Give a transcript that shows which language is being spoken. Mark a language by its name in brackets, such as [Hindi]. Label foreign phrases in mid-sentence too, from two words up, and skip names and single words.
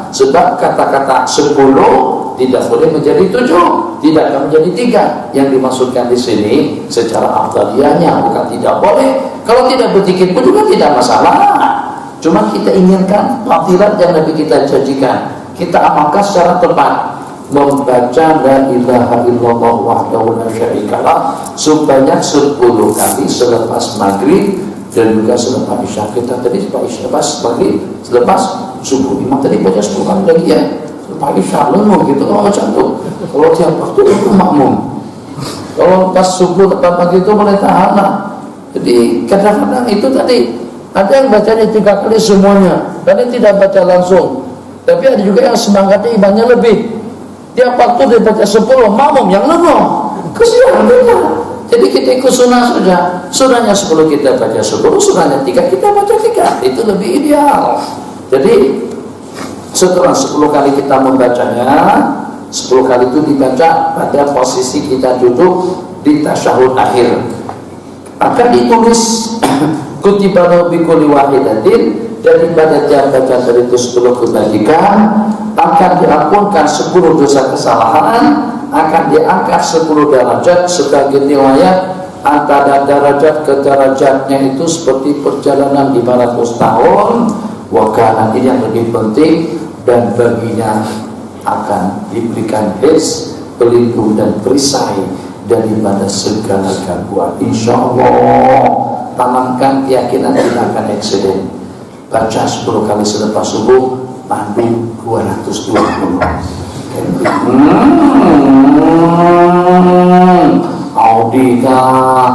[Malay] Sebab kata-kata 10 tidak boleh menjadi 7, tidak akan menjadi 3. Yang dimaksudkan di sini secara afdaliyahnya, bukan tidak boleh. Kalau tidak berzikir pun juga tidak masalah. Cuma kita inginkan fadilat yang Nabi kita janjikan, kita amalkan secara tepat. Membaca [Arabic] لا إله إلا الله وحده لا شريك له [Malay] sebanyak 10 kali selepas maghrib dan juga selepas isya. Kita tadi selepas maghrib, selepas subuh. Imam tadi baca 10 kali lagi ya. Selepas isya lenguh gitu kalau macam tu. Kalau tiap waktu itu makmum. Kalau pas subuh lepas pagi itu boleh tahan lah. Jadi kadang-kadang itu tadi ada yang bacanya 3 kali semuanya, tadi tidak baca langsung. Tapi ada juga yang semangatnya imannya lebih. Tiap waktu dia baca 10 makmum yang lenguh. Kesian kita. Jadi kita ikut sunnah saja. Sunnahnya 10 kita baca 10, sunnahnya 3 kita baca 3. Itu lebih ideal. Jadi setelah 10 kali kita membacanya, 10 kali itu dibaca pada posisi kita duduk di tasyahud akhir. Akan ditulis [Arabic] كتب بكل واحدة, [Malay] daripada tiap bacaan dari itu 10 kebaikan akan diampunkan 10 dosa kesalahan, akan diangkat 10 derajat. Sebagai riwayat antara derajat ke derajatnya itu seperti perjalanan 500 tahun. Wakana ini yang lebih penting, dan baginya akan diberikan his, pelindung dan perisai daripada segala gangguan. [Arabic] إن شاء الله [Malay] tanamkan keyakinan tidak akan eksiden. Baca 10 kali selepas subuh, pandu 220. Audi kah?